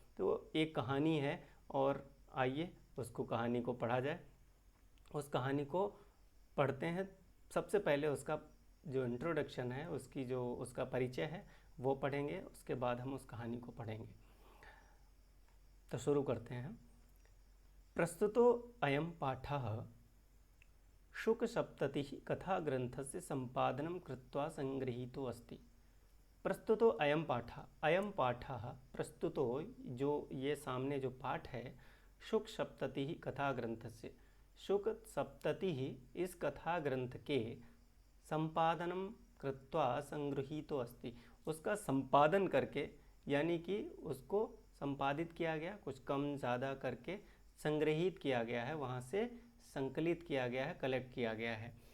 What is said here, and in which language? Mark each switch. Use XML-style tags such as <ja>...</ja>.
<hi>तो एक कहानी है और आइए उसको कहानी को पढ़ा जाए। उस कहानी को पढ़ते हैं। सबसे पहले उसका जो इंट्रोडक्शन है, उसकी जो उसका परिचय है वो पढ़ेंगे, उसके बाद हम उस कहानी को पढ़ेंगे। तो शुरू करते हैं।</hi> <sa>प्रस्तुतो अयं पाठः शुकसप्ततिः कथाग्रन्थस्य सम्पादनं कृत्वा संगृहीतो अस्ति। प्रस्तुतो अयं पाठः, अयं पाठः प्रस्तुतो,</sa> <hi>जो ये सामने जो पाठ है,</hi> <sa>शुक सप्तति कथा ग्रंथस्य,</sa> <hi>शुक सप्तति इस कथा ग्रंथ के</hi> <sa>संपादनम कृत्वा संगृहीतो अस्ति,</sa> <hi>उसका संपादन करके यानी कि उसको संपादित किया गया, कुछ कम ज़्यादा करके संग्रहित किया गया है, वहाँ से संकलित किया गया है, कलेक्ट किया गया है।</hi>